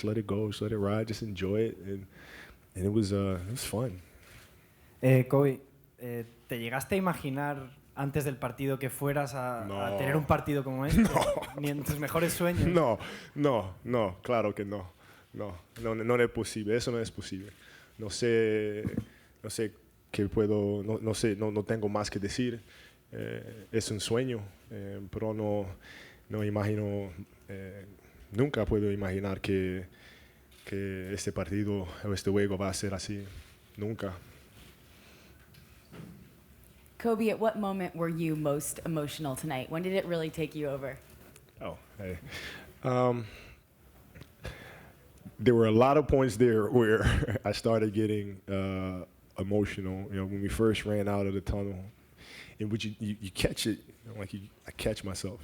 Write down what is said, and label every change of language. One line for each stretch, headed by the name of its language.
English: Just let it go, just let it ride, just enjoy it, and it was fun.
Spanish: Kobe, ¿te llegaste a imaginar antes del partido que fueras a tener un partido como este? No. Ni en tus mejores sueños. No, claro que no es posible, eso no es posible. No sé qué puedo, no tengo más que decir. es un sueño, pero no imagino, nunca puedo imaginar que este partido o este juego va a ser así, nunca.
English: Kobe, at what moment were you most emotional tonight? When did it really take you over? Oh, hey. There were a lot of points there where I started getting emotional. You know, when we first ran out of the tunnel, in which you catch it, you know, I catch myself.